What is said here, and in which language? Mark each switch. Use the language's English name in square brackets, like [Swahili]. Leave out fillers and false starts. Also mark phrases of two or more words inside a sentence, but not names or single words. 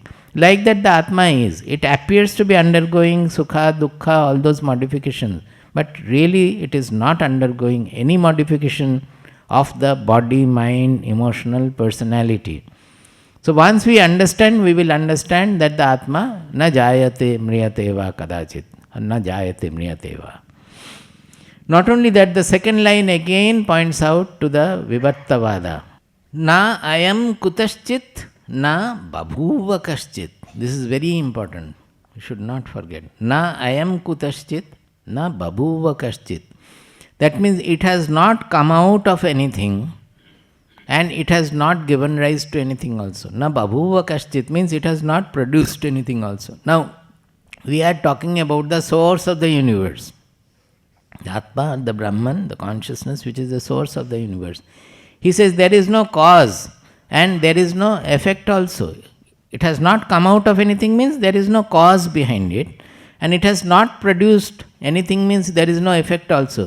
[English] Like that the Atma is. It appears to be undergoing [Sanskrit] सुख, दुःख, [English] all those modifications. But really it is not undergoing any modification of the body, mind, emotional personality. So once we understand, we will understand that the Atma [Sanskrit] न जायते म्रियते वा कदाचित्. न जायते म्रियते वा. [English] Not only that, the second line again points out to the Vivartavada. [Sanskrit] न अयं कुतश्चित् न बभूव कश्चित्. [English] This is very important. You should not forget. [Sanskrit] न अयं कुतश्चित् न बभूव कश्चित्. [English] That means it has not come out of anything and it has not given rise to anything also. [Sanskrit] न बभूव कश्चित् [English] means it has not produced anything also. Now, we are talking about the source of the universe. The Atma, the Brahman, the consciousness which is the source of the universe. He says there is no cause and there is no effect also. It has not come out of anything means there is no cause behind it and it has not produced Anything means there is no effect also.